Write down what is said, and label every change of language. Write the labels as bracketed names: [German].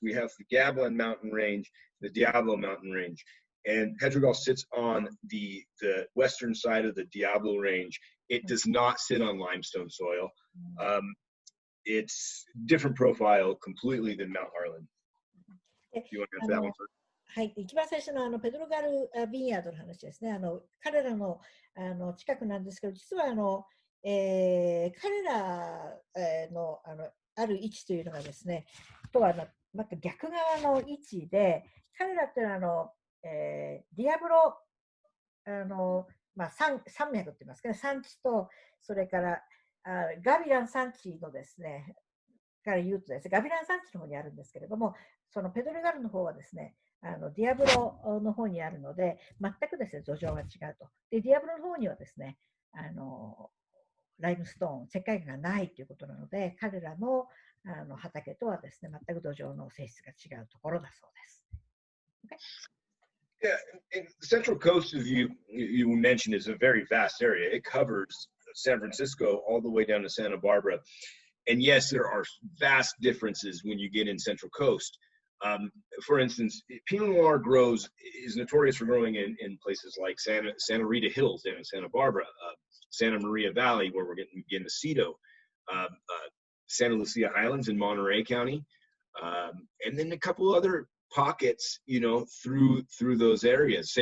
[English] We have the Gavilan Mountain Range, the Diablo Mountain Range, and Pedregal sits on the western side of the Diablo Range. It does not sit on limestone soil. It's different profile completely than Mount Harlan. Do you want to answer that one first? [Japanese] はい、一番最初のペドロガルビンヤードの話ですね。彼らの近くなんですけど、実は彼らのある位置というのがですね、とはなんか逆側の位置で、彼らっていうのはディアブロ山脈って言いますかね、山地と、それからガビラン山地のですね、から言うとですね、ガビラン山地の方にあるんですけれども、そのペドレガルの方はですね、ディアブロの方にあるので、全くですね、土壌が違うと。で、ディアブロの方にはですね、ライムストーン、石灰岩がないということなので、彼らの畑とはですね、全く土壌の性質が違うところだそうです。 [English] Yeah, and the Central Coast, as you mentioned, is a very vast area. It covers San Francisco all the way down to Santa Barbara. And yes, there are vast differences when you get in Central Coast. For instance, Pinot Noir is notorious for growing in places like Santa Rita Hills down in Santa Barbara, Santa Maria Valley, where we're getting Mosquito, Santa Lucia Highlands in Monterey County, and then a couple other pockets, through those areas.